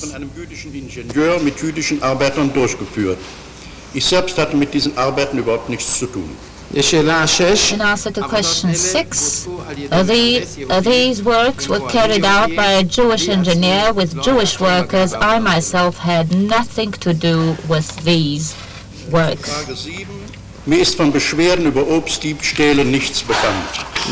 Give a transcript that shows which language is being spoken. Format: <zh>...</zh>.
<de>Von einem jüdischen Ingenieur mit jüdischen Arbeitern durchgeführt. Ich selbst hatte mit diesen Arbeiten überhaupt nichts zu tun.</de> <en>In answer to question 6, these works were carried out by a Jewish engineer with Jewish workers. I myself had nothing to do with these works.</en> <de>Frage 7. Mir ist von Beschwerden über Obstdiebstähle nichts bekannt.</de>